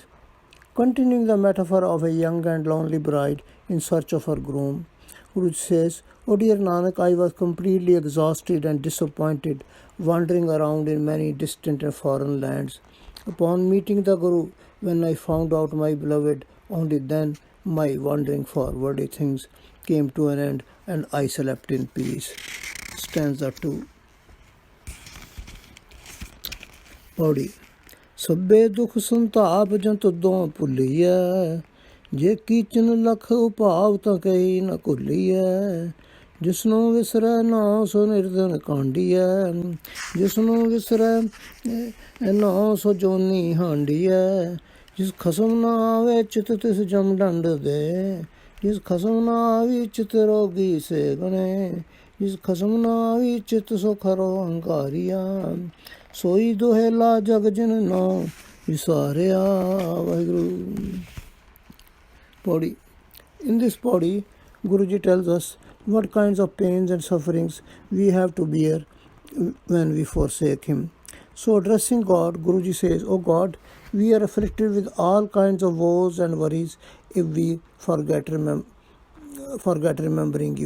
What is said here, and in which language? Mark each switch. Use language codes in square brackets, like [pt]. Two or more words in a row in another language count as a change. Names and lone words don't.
[en] Continuing the metaphor of a young and lonely bride in search of her groom, Guru says, "O dear Naanak, I was completely exhausted and disappointed, wandering around in many distant and foreign lands. Upon meeting the Guru, when I found out my beloved, only then my wandering for worldly things came to an end, and I slept in peace." Stanza 2. Paudi. [pa] ਸੱਬੇ ਦੁਖ ਸੰਤਾਪ ਜੰ ਤੁਦੋਂ ਭੁਲਿਆ, ਜੇ ਕੀਚਨ ਲਖ ਉਪਾਵ ਤਾਂ ਕਹੀ ਨ ਕੁਲਿਆ। ਜਿਸਨੋਂ ਵਿਸਰੈ ਨਾਂ ਸੋ ਨਿਰਧਨ ਕਾਂਡਿਆ, ਜਿਸਨੋਂ ਵਿਸਰੈ ਨਾਂ ਸੋ ਜੋਨੀ ਹਾਂਡਿਆ। ਜਿਸ ਖਸਮ ਨਾ ਆਵੇ ਚਿਤ ਤਿਸ ਜਮ ਡੰਡ ਦੇ, ਜਿਸ ਖਸਮ ਨਾ ਆਵੀ ਚਿਤ ਰੋਗੀ ਸੇ ਗਣੇ। ਜਿਸ ਖਸਮ ਨਾ ਆਵੀ ਚਿਤ ਸੋ ਖਰੋ ਅੰਕਾਰਿਆ, ਸੋਈ ਦੋਹੇਲਾ ਜਗ ਜਿਨ ਨੋ ਵਿਸਾਰਿਆ। [en] Vaheguru. Paudi. In this Paudi, Guruji tells us what kinds of pains and sufferings we have to bear when we forsake him. So addressing God, Guruji says, "O God, we are afflicted with all kinds of woes and worries if we forget remembering you.